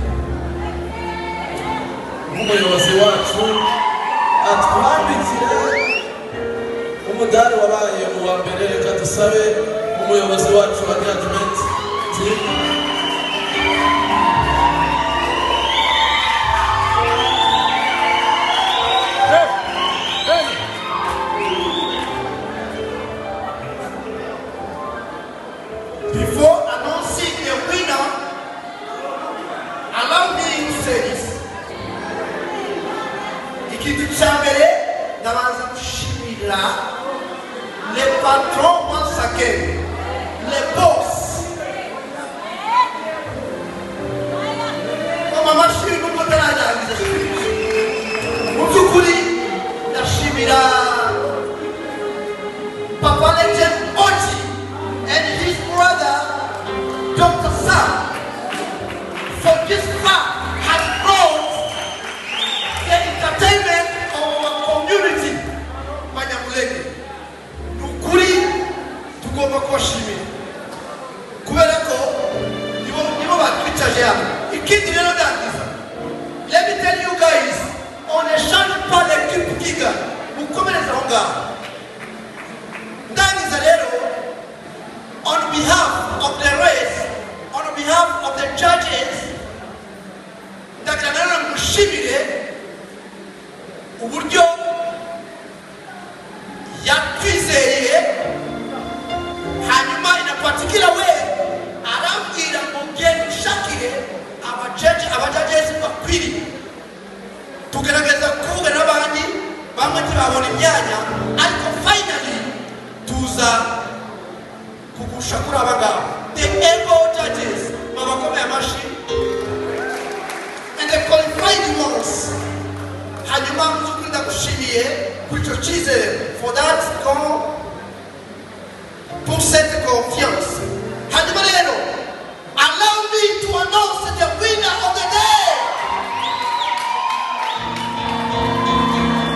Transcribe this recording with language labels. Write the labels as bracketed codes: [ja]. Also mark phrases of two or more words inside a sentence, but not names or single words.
[rw] umuyobozi wacu atwambikire umudari wabaye mu wa mbere. Reka dusabe umuyobozi wacu wa [en] judgment team. Before announcing the winner, allow me to say this. [rw] Ikintu cya mbere ndabanza gushimira [fr] le patron [en] once again, [fr] le boss. [rw] Mama mashini nuko tararangiza. Mu by'ukuri ndashimira Papa Legend Oji [en] and his brother, [rw] Dr. [en] Sam, for this fact has brought the entertainment of our community. [rw] Banyamulenge, nukuri tugomba kubashimira kubera ko nibo batwicaje hano. Ikindi rero ndangiza, [en] let me tell you guys, [fr] on a change pas l'équipe [en] giga, [rw] mukomereza aho ngaho. Ndangiza rero, [en] on behalf of the race, on behalf of the judges, [rw] ndagira mushimire uburyo yatwizeye, hanyuma [en] in a particular way [rw] arambwira ngo genda ushakire abajudges bakwiriye. Tugerageza kuvuga n'abandi bamwe ntibabona imyanya, ariko finally tuza kugusha kuri abagabo, [en] the able judges [rw] babakomeye amashi [en] and the qualified ones. [rw] Hanyuma muzukuri ndagushimiye kuri icyo cyizere, [en] for that [fr] pour cette confiance. [rw] Hanyuma rero, [en] allow me to announce the winner of the day.